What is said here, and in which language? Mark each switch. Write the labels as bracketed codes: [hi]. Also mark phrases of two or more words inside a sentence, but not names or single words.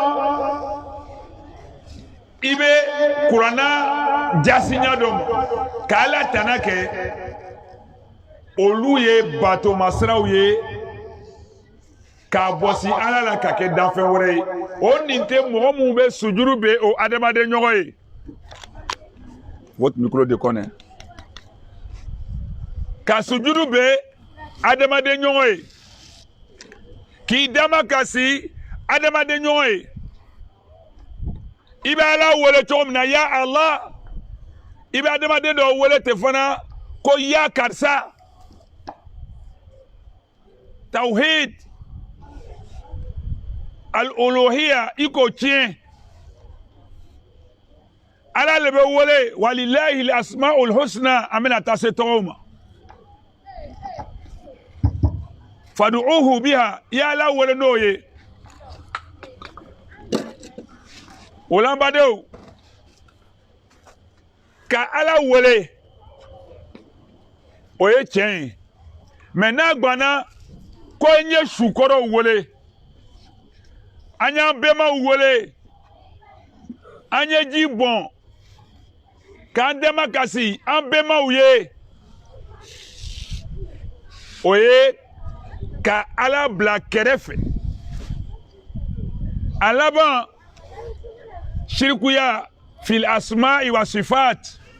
[bm] i bɛ kuranna jasinya dɔ ma k'Ala tana kɛ olu ye batomasiraw ye k'a bɔsi Ala la ka kɛ danfɛn wɛrɛ ye o nin tɛ mɔgɔ minnu bɛ sujudu bɛ o adamaden ɲɔgɔn ye [fr] votre micro déconne [bm] ka sujudu bɛ adamaden ɲɔgɔn ye k'i dama kasi adamaden ɲɔgɔn ye i bɛ Ala wele cogo min na ya Allah i bɛ adamaden dɔ wele ten fana ko ya karisa [ar] توحيد الألوهية [bm] i k'o tiɲɛ Ala le bɛ wele [ar] ولله الأسماء الحسنى [bm] an bɛna taa se tɔgɔw ma [ar] فادعوه بها [bm] i ye Ala wele n'o ye o la n badenw ka Ala wele o ye tiɲɛ ye mɛ n'a gbanna ko n ye sukɔrɔw wele an y'an bɛnbaw wele an ye ji bɔn k'an dɛmɛ kasi an bɛnbaw ye o ye ka Ala bila kɛrɛfɛ a laban shirikuya [ar] في الأسماء والصفات